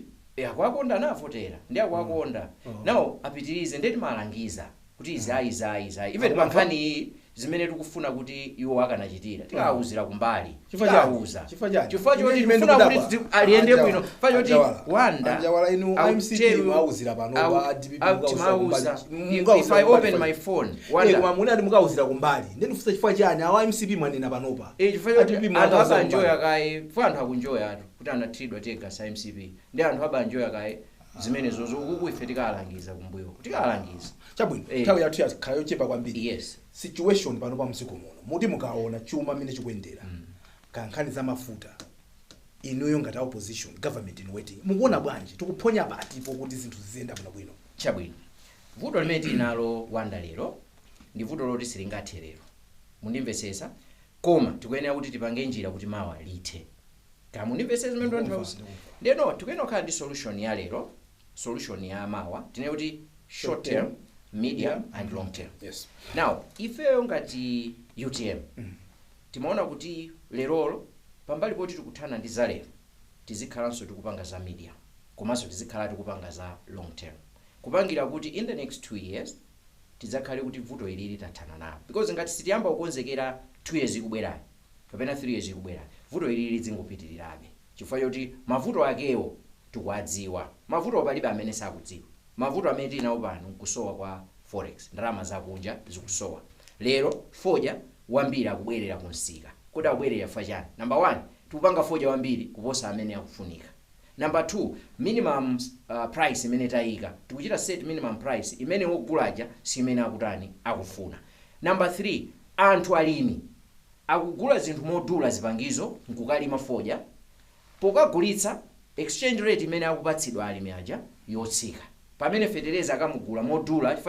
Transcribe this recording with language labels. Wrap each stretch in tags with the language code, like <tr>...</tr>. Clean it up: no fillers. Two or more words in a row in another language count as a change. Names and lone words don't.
<ny>kuwakonda anavotera ndi akuwakonda nawo apitirize ndi timalangiza kuti izi even pa nkhani zimene tikufuna kuti iwo akanachitira tikawuzira kumbali tikawuza chifukwa choti tikufuna kuti aliyende bwino chifukwa choti wanda anjawala inu MCP mwawuzira pano wa DPP mukawuza</ny> <en>if I open my phone</en> <ny>wanda koma munati mukawuzira kumbali ndeni fusa chifukwa chani awa MCP mwanena panopa chifukwa choti anthu abanjoya kaye chifukwa anthu akunjoya atu kuti anathiridwa</ny> <en>tear gas</en> <ny>MCP ndi anthu abanjoya kaye zimene zozo ukuku ife tikalangiza kumbuyo tikalangiza chabwino nthawi yathu yakhala yochepa kwambiri. Yes situation pano pa mdziko muno muti mukaona chuma mmene chikuyendera kankhani za mafuta inuyo ngati</ny> <en>opposition government in waiting</en> <ny>mukuona bwanji tikuphonya patipo kuti zinthu ziziyenda bwino chabwino vuto limene tinalo wanda lero ndi vuto loti silingathe lero mundimvesesa koma tikuyenera kuti tipange njira kuti mawa lithe kama mundimvesesa zimene ndikuwauza ndeno tikuyenera kukhala ndi solution ya lero solution ya mawa tinene kuti</ny> <en>short term medium and long term.</en> <ny>Yes. Now ifeyo ngati UTM timaona kuti lerolo pambali poti tikuthana ndi zalero tizikhalanso tikupanga za media komanso tizikhala tikupanga za</ny> <en>long term</en> <ny>kupangira kuti</ny> <en>in the next 2 years</en> <ny>tidzakhale kuti vuto ilili tathana nalo because ngati sitiyamba kukonzekera 2 years ikubwerayo kapena 3 years ikubwerayo vuto ilili lizingopitirirabe chifukwa choti mavuto akewo tikuwadziwa mavuto palibe amene sakudziwa mavuto amene tinawo pano kusowa kwa forex ndalama zakunja zikusowa lero foja wambiri akubwerera kunsika kuti akubwerera fachani number 1 tikupanga foja wambiri kuposa amene akufunika number 2</ny> <en>minimum price</en> <ny>imene tayika tikuchita</ny> <en>set minimum</en> <ny>price imene wogulaja si imene akutani akufuna number 3 anthu alimi akugula zinthu modula zipangizo nkukalima foja pokagulitsa</ny> <en>exchange rate</en> <ny>imene akupatsidwa alimi aja yotsika pamene fertilizer akamugula modula chifukwa</ny>